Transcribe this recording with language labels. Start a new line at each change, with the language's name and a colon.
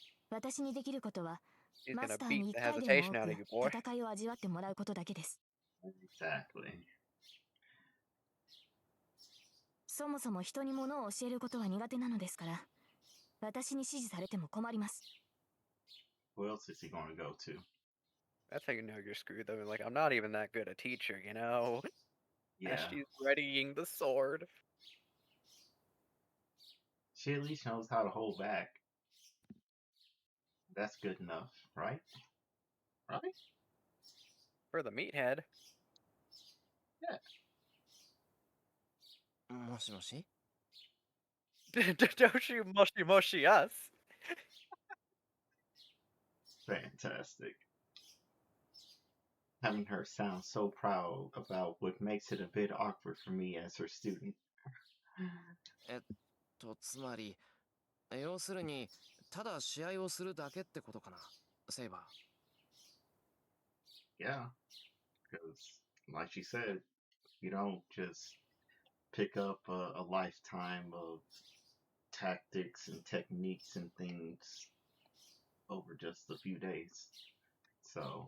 Japanese: 私にできることはマスターに1回でも多く戦いを味わってもらうことだけです。
English: Exactly.
Japanese: そもそも人に物を教えることは苦手なのですから、私に指示されても困ります。
English: Who else is he going to go to? That's how you know you're screwed though. Like, I'm not even that good a teacher, you know? Yeah. As she's readying the sword. She at least knows how to hold back. That's good enough, right? Right? For the meathead.
Japanese: もしもし
English: Don't you mushy mushy us. Fantastic. Having her sound so proud about what makes it a bit awkward for me as her student.
Japanese: つまり、要するに、ただ試合をするだけってことかな、セイバ
English: Yeah, because like she said, you don't just pick up a lifetime of tactics and techniques and things over just a few days. So